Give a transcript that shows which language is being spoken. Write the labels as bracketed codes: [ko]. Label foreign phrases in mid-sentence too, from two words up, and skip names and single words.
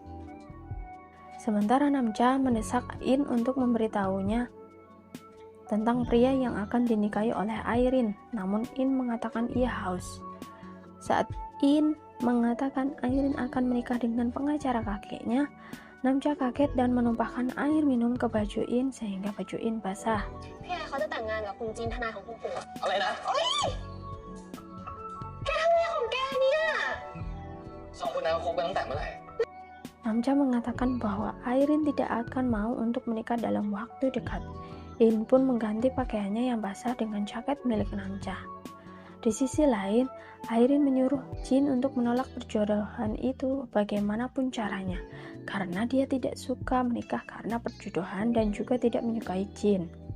[id] Sementara Namcha mendesak In untuk memberitahunya tentang pria yang akan dinikahi oleh Airin, namun In mengatakan ia haus. Saat In mengatakan Airin akan menikah dengan pengacara kakeknya, Namcha kaget dan menumpahkan air minum ke baju In sehingga baju In basah. [th] พี่แอร์เขาจะแต่งงานกับคุณจีนทนายของคุณปู่ อะไรนะ แกทำอะไรของแกเนี่ย สองคนนั้นเขาคบกันตั้งแต่เมื่อไหร่ [id] Namcha mengatakan bahwa Airin tidak akan mau untuk menikah dalam waktu dekat. In pun mengganti pakaiannya yang basah dengan jaket milik Namcha. Di sisi lain, Airin menyuruh Jin untuk menolak perjodohan itu bagaimanapun caranya, karena dia tidak suka menikah karena perjodohan dan juga tidak menyukai Jin.